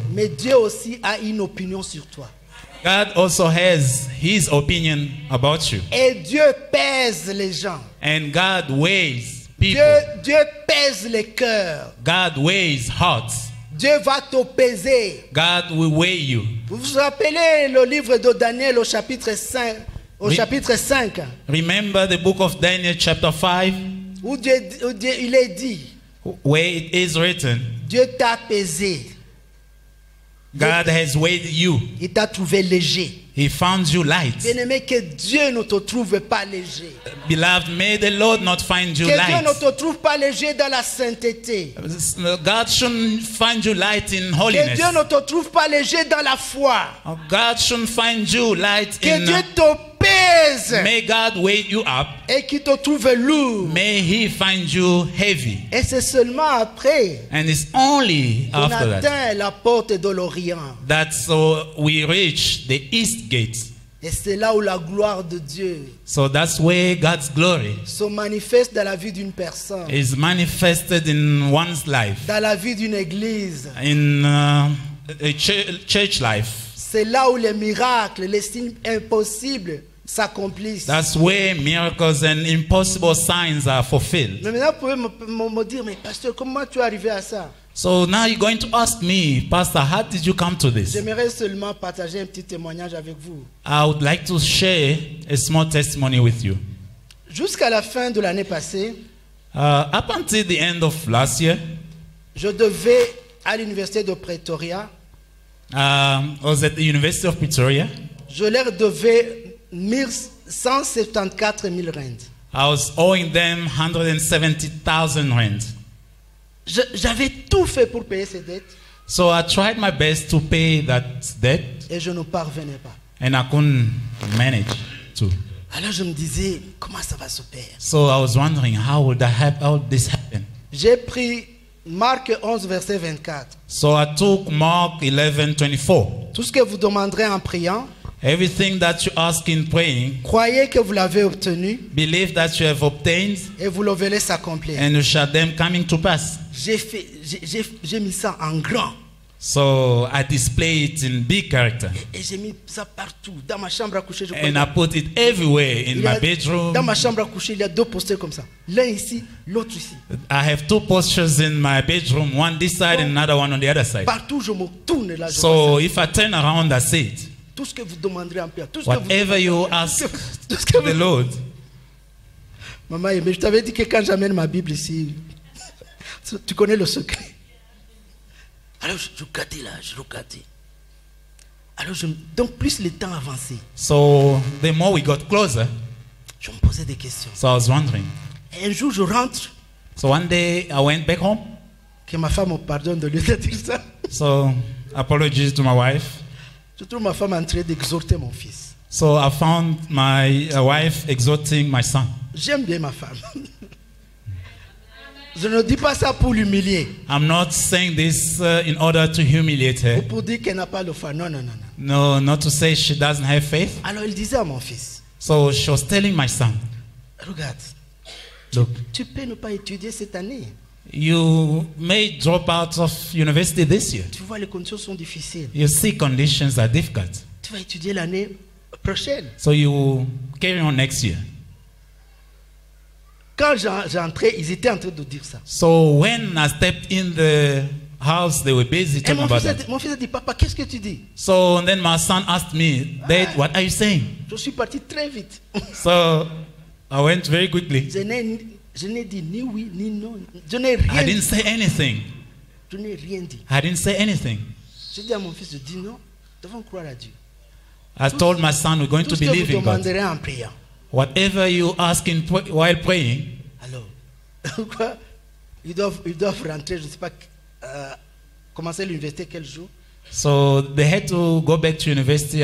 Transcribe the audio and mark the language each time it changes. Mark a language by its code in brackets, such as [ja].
[fr] Mais Dieu aussi a une opinion sur toi. [en] God also has his opinion about you. [fr] Et Dieu pèse les gens. [en] And God weighs people. [fr] Dieu pèse les cœurs. [en] God weighs hearts. [fr] Dieu va te peser. [en] God will weigh you. [fr] Vous vous rappelez le livre de Daniel au chapitre 5, Oui. chapitre 5 [en] Remember the book of Daniel chapter 5, [fr] où Dieu, il est dit, [en] where it is written, [fr] Dieu t'a pesé, [en] God has weighed you. [fr] il t'a trouvé léger. [en] He found you light. [fr] Bien-aimé, que Dieu ne te trouve pas léger. [en] Beloved, may the Lord not find you [fr] Que Dieu [en] light. [fr] ne te trouve pas léger dans la sainteté. [en] God shouldn't find you light in [fr] Que [en] holiness. [fr] Dieu ne te trouve pas léger dans la foi. [en] God shouldn't find you light [fr] Que [en] in. [fr] Dieu te pèse [en] May God weigh you up. [fr] et qu'il te trouve lourd. [en] May He find you heavy. [fr] Et c'est seulement après [en] And it's only [fr] qu'on [en] after that [fr] atteint la porte de l'Orient. [en] that so we reach the east gate. [fr] Et c'est là où la gloire de Dieu [en] So that's where God's glory [fr] se manifeste dans la vie d'une personne, [en] is manifested in one's life, [fr] dans la vie d'une église. [en] in a church life. [fr] C'est là où les miracles, les signes impossibles s'accomplissent. [en] That's where miracles and impossible signs are fulfilled. [fr] Mais maintenant, vous pouvez me dire, mais pasteur, comment tu es arrivé à ça? [en] So now you're going to ask me, Pastor, how did you come to this? [fr] J'aimerais seulement partager un petit témoignage avec vous. [en] I would like to share a small testimony with you. [fr] Jusqu'à la fin de l'année passée, [en] Up until the end of last year, [fr] je devais à l'université de Pretoria, [en] I was at the University of Pretoria. [fr] je leur devais 174 000 rand. [en] I was owing them 170,000 rand. [fr] J'avais tout fait pour payer ces dettes [en] So I tried my best to pay that debt, [fr] et je ne parvenais pas. [en] and I couldn't manage to. [fr] Alors je me disais, comment ça va se faire? [en] So I was wondering, how would this happen? [fr] J'ai pris Marc 11, verset 24. [en] So I took Mark 11:24. [fr] Tout ce que vous demanderez en priant, [en] Everything that you ask in praying, [fr] croyez que vous l'avez obtenu [en] believe that you have obtained, [fr] et vous le verrez s'accomplir. [en] and you shall them coming to pass. [fr] J'ai mis ça en grand. [en] So I display it in big character, [fr] Et j'ai mis ça partout. Dans ma chambre à coucher, je [en] and I put it everywhere in [fr] Il y a- [en] my bedroom. [fr] Dans ma chambre à coucher, il y a deux posters comme ça. L'un ici, l'autre ici. [en] I have two postures in my bedroom, one this side and another one on the other side. [fr] Partout, je me tourne là. Je vois [en] So [fr] ça. [en] if I turn around, I see it. [fr] Tout ce que vous demanderez en prière. Tout ce que [en] Whatever you [fr] vous [en] ask [fr] tout ce que [en] the [fr] vous... [en] Lord. [fr] Maman, mais je t'avais dit que quand j'amène ma Bible ici, tu connais le secret. Alors je regardais là, je regardais. Alors donc plus le temps avançait, [en] So the more we got closer, [fr] je me posais des questions. [en] so I was wondering. [fr] Et un jour, je rentre, [en] So one day I went back home. [fr] que ma femme me pardonne de lui dire ça. [en] So apologies to my wife. [fr] Je trouve ma femme en train d'exhorter mon fils. [en] So I found my wife exhorting my son. [fr] J'aime bien ma femme. Je ne dis pas ça pour l'humilier, [en] I'm not saying this in order to humiliate her. [fr] ou pour dire qu'elle n'a pas le foi. Non, non, non, non. [en] No, not to say she doesn't have faith. [fr] Alors il disait à mon fils, [en] So she was telling my son, [fr] regarde, [en] look, [fr] tu peux ne pas étudier cette année. [en] you may drop out of university this year. [fr] Tu vois, les conditions sont difficiles. [en] You see conditions are difficult. [fr] Tu vas étudier l'année prochaine. [en] So you carry on next year. [fr] Quand j'entrais, ils étaient en train de dire ça. [en] So when I stepped in the house, they were busy [fr] Et [en] talking [fr] mon [en] about [fr] fils, [en] that. [fr] mon fils a dit, papa, qu'est-ce que tu dis? [en] So then my son asked me, Dad, what are you saying? [fr] Je suis parti très vite. [en] So I went very quickly. [fr] Je n'ai dit ni oui, ni non. Je n'ai [en] I [fr] rien [en] didn't [fr] dit. [en] say anything. [fr] Je n'ai rien dit. [en] I didn't say anything. [fr] Je dis à mon fils, je dis non, nous devons croire à Dieu. [en] I told my son, we're going [fr] Tout [en] to [fr] ce que vous [en] believe in God. [fr] demanderez en priant. [en] Whatever you ask while praying, [fr] Alors, quoi? Ils doivent rentrer, je ne sais pas, commencer l'université quel jour. [en] so they had to go back to university.